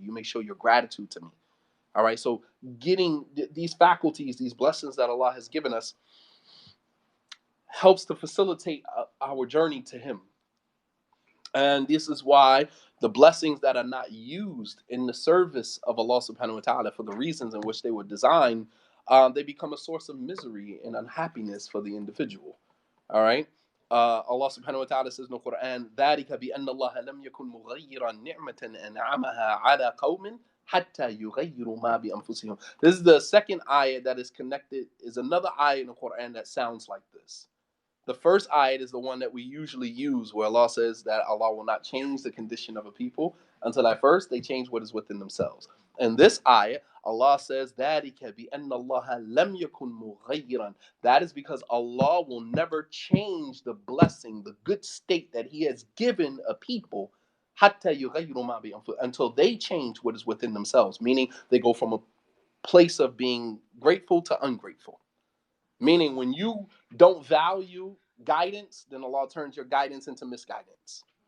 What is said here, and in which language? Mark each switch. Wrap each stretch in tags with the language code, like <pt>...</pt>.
<en>You may show your gratitude to me. All right. So getting these faculties, these blessings that Allah has given us, helps to facilitate our journey to Him. And this is why the blessings that are not used in the service of Allah subhanahu wa ta'ala for the reasons in which they were designed, they become a source of misery and unhappiness for the individual. All right? Allah subhanahu wa ta'ala says in the Quran,</en> <ar>ذَلِكَ بِأَنَّ اللَّهَ لَمْ يَكُنْ مُغَيِّرًا نِعْمَةً أَنْعَمَهَا عَلَى قَوْمٍ حَتَّى يُغَيِّرُوا مَا بِأَنفُسِهِمْ.</ar> <en>This is the second ayah that is connected, is another ayah in the Quran that sounds like this. The first ayat is the one that we usually use, where Allah says that Allah will not change the condition of a people until at first they change what is within themselves. And this ayat, Allah says,</en> <ar>ذَلِكَ بِأَنَّ اللَّهَ لَمْ يَكُنْ مُغَيِّرًا.</ar> <en>That is because Allah will never change the blessing, the good state that He has given a people,</en> <ar>حَتَّى يُغَيِّرُوا مَا بِأَنفُسِهِم,</ar> <en>until they change what is within themselves, meaning they go from a place of being grateful to ungrateful. Meaning, when you don't value guidance, then Allah turns your guidance into misguidance.</en>